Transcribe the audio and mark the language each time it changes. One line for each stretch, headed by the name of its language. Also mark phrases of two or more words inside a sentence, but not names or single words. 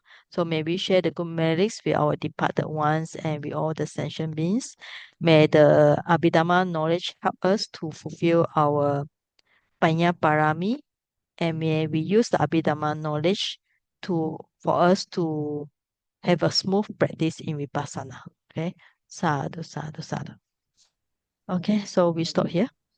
English: So may we share the good merits with our departed ones and with all the sentient beings. May the Abhidhamma knowledge help us to fulfill our
Pali: Panya Parami,
English: and may we use the Abhidhamma knowledge for us to have a smooth practice in Vipassana.
Pali: Okay, sadhu, sadhu, sadhu.
English: Okay, so we stop here.